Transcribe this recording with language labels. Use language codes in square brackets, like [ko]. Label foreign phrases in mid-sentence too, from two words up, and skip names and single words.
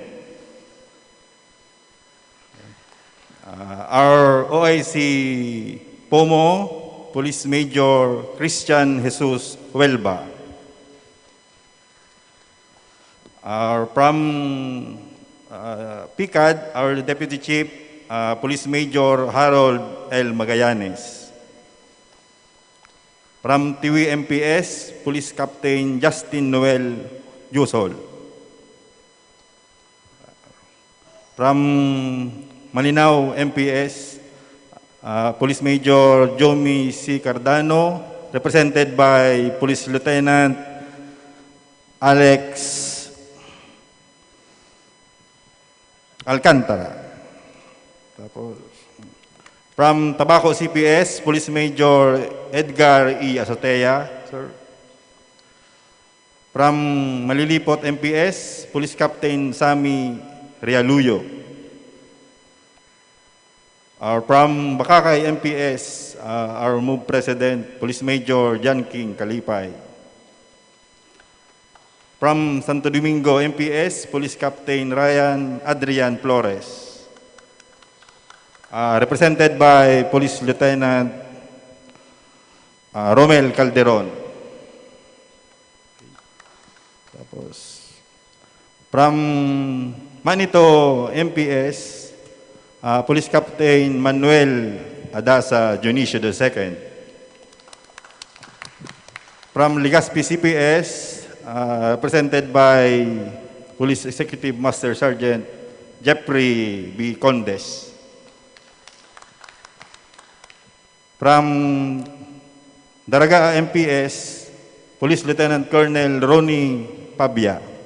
[en] Our OIC POMO, Police Major Christian Jesus Huelva. From PICAD, our Deputy Chief, Police Major Harold L. Magallanes. From Tiwi MPS, Police Captain Justin Noel Jusol. From Malinao MPS, Police Major Jomi C. Cardano, represented by Police Lieutenant Alex Alcantara. Tapos, from Tabaco CPS, Police Major Edgar E. Azotea, sir. From Malilipot MPS, Police Captain Sami Rialuyo. From Bakakay MPS, our MOVE President, Police Major John King Kalipay. From Santo Domingo MPS, Police Captain Ryan Adrian Flores. Represented by Police Lieutenant Romel Calderon. Tapos, from Manito MPS, Police Captain Manuel Adasa Dionisio II. From Legazpi CPS, represented by Police Executive Master Sergeant Jeffrey B. Condes. From Daraga MPS, Police Lieutenant Colonel Ronnie Pabia.